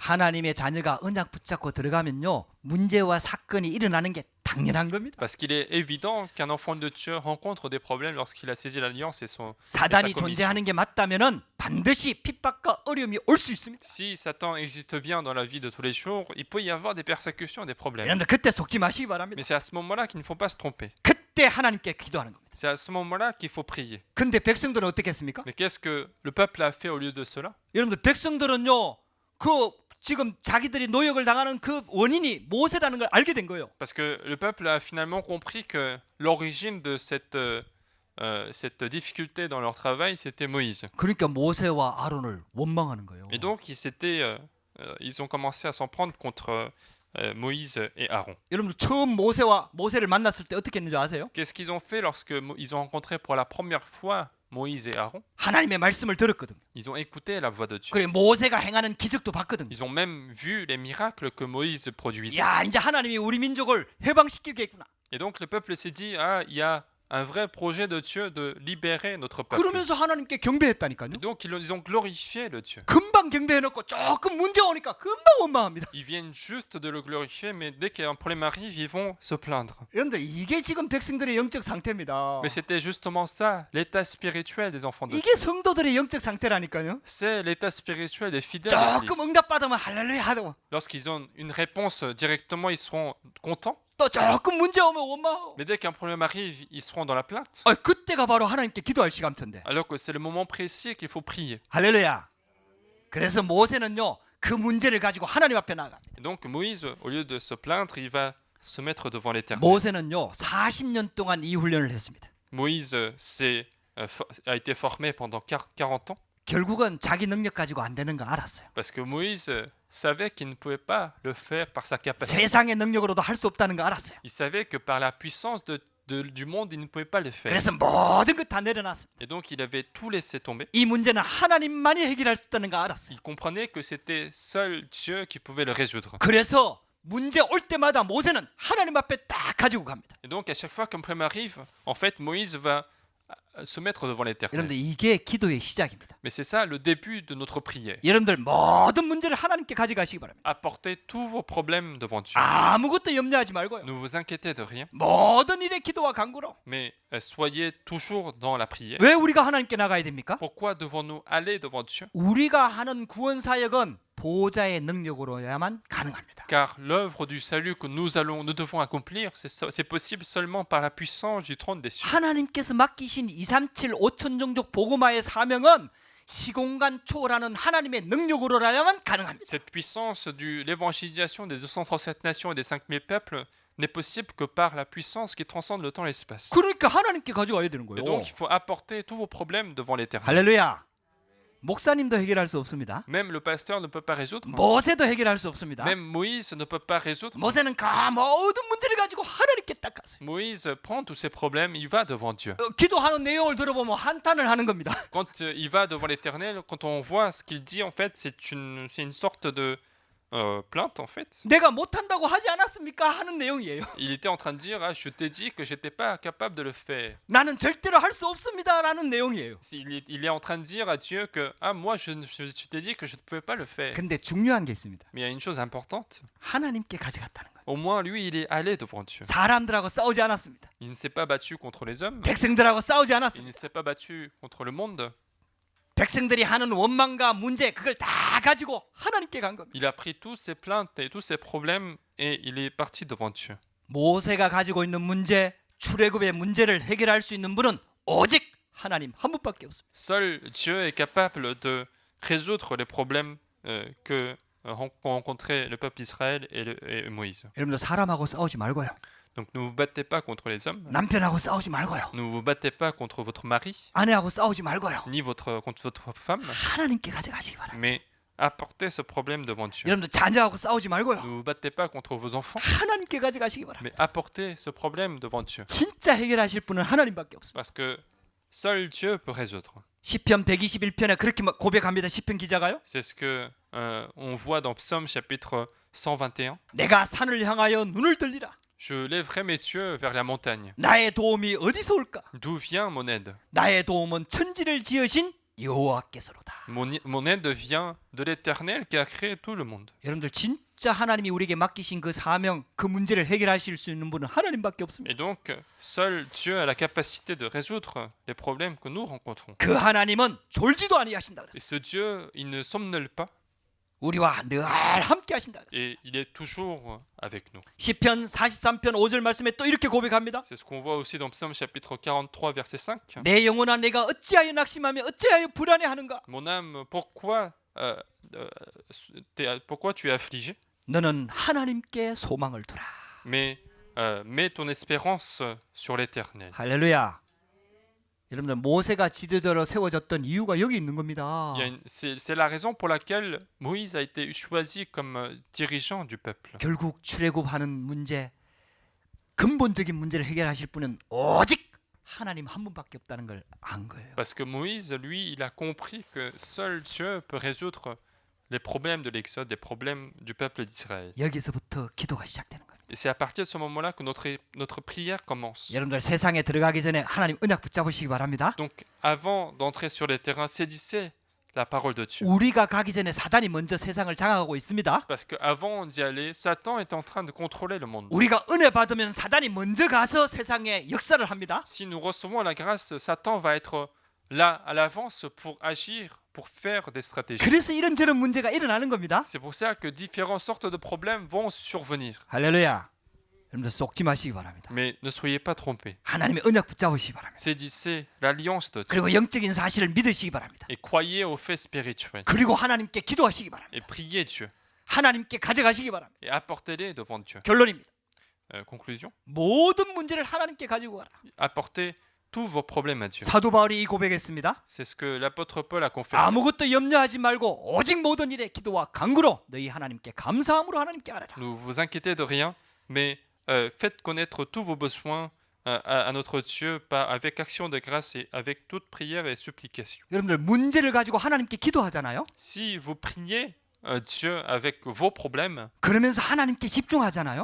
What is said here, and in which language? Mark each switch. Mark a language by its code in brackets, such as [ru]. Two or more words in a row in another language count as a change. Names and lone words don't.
[ko] 하나님의 자녀가 언약 붙잡고 들어가면요 문제와 사건이 일어나는 게 당연한 겁니다. [fr] Parce qu'il est évident qu'un enfant de Dieu rencontre des problèmes lorsqu'il a saisi l'alliance et [ko] 사단이 [fr] sa commission. [ko] 존재하는 게 맞다면은 반드시 핍박과 어려움이 올 수 있습니다. [fr] Si Satan existe bien dans la vie de tous les jours, il peut y avoir des persécutions, des problèmes. [ko] 여러분들 그때 속지 마시기 바랍니다. [fr] Mais c'est à ce moment-là qu'il ne faut pas se tromper. [ko] 그때 하나님께 기도하는 겁니다. [fr] C'est à ce moment-là qu'il faut prier. [ko] 근데 백성들은 어떻게 했습니까? [fr] Mais qu'est-ce que le peuple a fait au lieu de cela? [ko] 여러분들 백성들은요 그 지금 자기들이 노역을 당하는 그 원인이 모세라는 걸 알게 된 거예요. [fr] Parce que le peuple a finalement compris que l'origine de cette difficulté dans leur travail, c'était Moïse. [ko] 그러니까 모세와 아론을 원망하는 거예요. [fr] Et donc, ils ont commencé à s'en prendre contre Moïse et Aaron. [ko] 여러분들 처음 모세를 만났을 때 어떻게 했는지 아세요? [fr] Qu'est-ce qu'ils ont fait lorsque ils ont rencontré pour la première fois Moïse et Aaron? [ko] 하나님의 말씀을 들었거든. [fr] Ils ont écouté la voix de Dieu. [ko] 그래 모세가 행하는 기적도 봤거든. [fr] Ils ont même vu les miracles que Moïse produisait. [ko] 야 이제 하나님이 우리 민족을 해방시키겠구나. [fr] Et donc, le peuple s'est dit, ah, il y a un vrai projet de Dieu de libérer notre peuple. [ko] 그러면서 하나님께 경배했다니까요. [fr] Et donc, ils ont glorifié le Dieu. [ko] 금방 경배해놓고 조금 문제 오니까 금방 원망합니다. [fr] Ils viennent juste de le glorifier, mais dès qu'un problème arrive, ils vont se plaindre. [ko] 여러분들 이게 지금 백성들의 영적 상태입니다. [fr] Mais c'était justement ça, l'état spirituel des enfants de Dieu. [ko] 이게 성도들의 영적 상태라니까요. [fr] C'est l'état spirituel des fidèles de [ko] 조금 [fr] l'Église. [ko] 응답받으면 할렐루야 하고 [fr] Lorsqu'ils ont une réponse directement, ils seront contents. [ko] 또 조금 문제 오면 원망하고. [fr] Mais dès qu'un problème arrive, ils seront dans la plainte. [ko] 그때가 바로 하나님께 기도할 시간표인데. [fr] Alors que c'est le moment précis qu'il faut prier. [ko] 할렐루야. 그래서 모세는요 그 문제를 가지고 하나님 앞에 나갑니다. [fr] Et donc Moïse, au lieu de se plaindre, il va se mettre devant l'Éternel. [ko] 모세는요 40년 동안 이 훈련을 했습니다. [fr] Moïse a été formé pendant 40 ans [ko] 결국은 자기 능력 가지고 안 되는 거 알았어요. [fr] parce que Moïse savait qu'il ne pouvait pas le faire par sa capacité. [ko] 세상의 능력으로도 할 수 없다는 거 알았어요. [fr] Il savait que par la puissance du monde, il ne pouvait pas le faire. [ko] 그래서 모든 것 다 내려놨습니다. [fr] Et donc il avait tout laissé tomber. [ko] 이 문제는 하나님만이 해결할 수 있다는 거 알았어요. [fr] Il comprenait que c'était seul Dieu qui pouvait le résoudre. [ko] 그래서 문제 올 때마다 모세는 하나님 앞에 딱 가지고 갑니다. [fr] Et donc à chaque fois qu'un problème arrive, en fait Moïse va se mettre devant l'Éternel. [ko] 여러분들 이게 기도의 시작입니다. [fr] Mais c'est ça le début de notre prière. [ko] 여러분들 모든 문제를 하나님께 가져가시기 바랍니다. [fr] Apportez tous vos problèmes devant Dieu. [ko] 아무것도 염려하지 말고요. [fr] Ne vous inquiétez de rien, [ko] 모든 일에 기도와 간구로. [fr] mais soyez toujours dans la prière. [ko] 왜 우리가 하나님께 나가야 됩니까? [fr] Pourquoi devons-nous aller devant Dieu? [ko] 우리가 하는 구원 사역은 보좌의 능력으로야만 가능합니다. [fr] Car l'œuvre du salut que nous devons accomplir, c'est possible seulement par la puissance du trône des cieux. [ko] 하나님께서 맡기신 237 5천 종족 복음화의 사명은 시공간 초월하는 하나님의 능력으로야만 가능합니다. [fr] Cette puissance de l'évangélisation des 237 nations et des 5000 peuples n'est possible que par la puissance qui transcende le temps et l'espace. [ko] 그러니까 하나님께 가져와야 되는 [fr] Et [ko] 거예요. [fr] donc il faut apporter tous vos problèmes devant l'Éternel. [ko] 할렐루야. 목사님도 해결할 수 없습니다. [fr] Même le pasteur ne peut pas résoudre. [ko] 모세도 해결할 수 없습니다. [fr] Même Moïse ne peut pas résoudre. [ko] 모세는 그 모든 문제를 가지고 하나님께 딱 갔어요. [fr] Moïse prend tous ses problèmes, il va devant Dieu. [ko] 기도하는 내용을 들어보면 한탄을 하는 겁니다. [fr] Quand il va devant l'Éternel, quand on voit ce qu'il dit, en fait, c'est une sorte de plainte, en fait. [ko] 내가 못한다고 하지 않았습니까? 하는 내용이에요. [fr] Il était en train de dire, ah, je t'ai dit que j'étais pas capable de le faire. [ko] 나는 절대로 할 수 없습니다라는 내용이에요. [fr] Il est en train de dire à Dieu que, ah, moi, je t'ai dit que je ne pouvais pas le faire. [ko] 근데 중요한 게 있습니다. [fr] Mais il y a une chose importante. [ko] 하나님께 가져갔다는 거예요. [fr] Au moins, lui, il est allé devant Dieu. [ko] 사람들하고 싸우지 않았습니다. [fr] Il ne s'est pas battu contre les hommes. [ko] 백성들하고 싸우지 [fr] Il [ko] 않았습니다. [fr] ne s'est pas battu contre le monde. [ko] 백성들이 하는 원망과 문제 그걸 다 가지고 하나님께 간 겁니다. [fr] Il a pris toutes ses plaintes et tous ses problèmes et il est parti devant Dieu. [ko] 모세가 가지고 있는 문제, 출애굽의 문제를 해결할 수 있는 분은 오직 하나님 한 분밖에 없습니다. [fr] Seul Dieu est capable de résoudre les problèmes que rencontrait le peuple d'Israël et Moïse. [ko] 여러분들 사람하고 싸우지 말고요. [fr] Donc ne vous battez pas contre les hommes, [ko] 남편하고 싸우지 말고요. [fr] ne vous battez pas contre votre mari, [ko] 아내하고 싸우지 말고요. [fr] ni contre votre femme, [ko] 하나님께 가져가시기 바랍니다. [fr] mais apportez ce problème devant Dieu. [ko] 여러분들 자녀하고 싸우지 말고요. [fr] Ne vous battez pas contre vos enfants, [ko] 하나님께 가져가시기 바랍니다. [fr] mais apportez ce problème devant Dieu. [ko] 진짜 해결하실 분은 하나님밖에 없습니다. [fr] Parce que seul Dieu peut résoudre. [ko] 시편 121편에 그렇게 고백합니다. 시편 기자가요. [fr] C'est ce que on voit dans Psaume chapitre 121. [ko] 내가 산을 향하여 눈을 들리라. [fr] Je lèverai mes yeux vers la montagne. [ko] 나의 도움이 어디서 올까? [fr] D'où vient mon aide? [ko] 나의 도움은 천지를 지으신 여호와께서로다. [fr] Mon aide vient de l'Éternel qui a créé tout le monde. [ko] 여러분들 진짜 하나님이 우리에게 맡기신 그 사명, 그 문제를 해결하실 수 있는 분은 하나님밖에 없습니다. [fr] Et donc, seul Dieu a la capacité de résoudre les problèmes que nous rencontrons. [ko] 그 하나님은 졸지도 아니하신다 [fr] Et [ko] 그랬어요. [fr] ce Dieu, il ne somnole pas [ko] 우리와 늘 함께 하신다 그랬어요. [fr] et il est toujours avec nous. [ko] 시편 43편 5절 말씀에 또 이렇게 고백합니다. [fr] C'est ce qu'on voit aussi dans Psaume chapitre 43 verset 5. [ko] 내 영혼아 내가 어찌하여 낙심하며 어찌하여 불안해하는가? [fr] Mon âme, pourquoi tu es affligé? [ko] 너는 하나님께 소망을 두라. [fr] Mais mets ton espérance sur l'Éternel. [ko] 할렐루야. 여러분들 모세가 지도자로 세워졌던 이유가 여기 있는 겁니다. [fr] C'est la raison pour laquelle Moïse a été choisi comme dirigeant du peuple. [ko] 결국 출애굽하는 문제, 근본적인 문제를 해결하실 분은 오직 하나님 한 분밖에 없다는 걸 안 거예요. [fr] Parce que Moïse, lui, il a compris que seul Dieu peut résoudre les problèmes de l'Exode, les problèmes du peuple d'Israël. [ko] 여기서부터 기도가 시작되는 겁니다. [fr] Et c'est à partir de ce moment-là que notre prière commence. [ko] 여러분들 세상에 들어가기 전에 하나님 언약 붙잡으시기 바랍니다. [fr] Donc, avant d'entrer sur les terrains, saisissez la parole de Dieu. [ko] 우리가 가기 전에 사단이 먼저 세상을 장악하고 있습니다. [fr] Parce qu'avant d'y aller, Satan est en train de contrôler le monde. [ko] 우리가 은혜 받으면 사단이 먼저 가서 세상에 역사를 합니다. [fr] Si nous recevons la grâce, Satan va être là à l'avance pour agir, pour faire des stratégies. [ko] 그래서 이런저런 문제가 일어나는 겁니다. [fr] C'est pour ça que différentes sortes de problèmes vont survenir. [ko] 할렐루야. 여러분들 속지 마시기 바랍니다. [fr] Mais ne soyez pas trompés. [ko] 하나님의 언약 붙잡으시기 바랍니다. [fr] Saisissez l'alliance de Dieu [ko] 그리고 영적인 사실을 믿으시기 바랍니다. [fr] et croyez aux faits spirituels. [ko] 그리고 하나님께 기도하시기 바랍니다. [fr] Et priez Dieu [ko] 하나님께 가져가시기 바랍니다. [fr] et apportez-les devant Dieu. [ko] 결론입니다. [fr] Conclusion. [ko] 모든 문제를 하나님께 가지고 가라. [fr] Apportez tous vos problèmes à Dieu. [ko] 사도 바울이 이 고백했습니다. [fr] C'est ce que l'apôtre Paul a confessé. [ko] 아무것도 염려하지 말고 오직 모든 일에 기도와 간구로 너희 하나님께 감사함으로 하나님께 아뢰라. [fr] Ne vous inquiétez de rien, mais faites connaître tous vos besoins à notre Dieu avec action de grâce et avec toute prière et supplication. [ko] 여러분들 문제를 가지고 하나님께 기도하잖아요. [fr] Si vous priez Dieu avec vos problèmes, [ko] 그러면서 하나님께 집중하잖아요.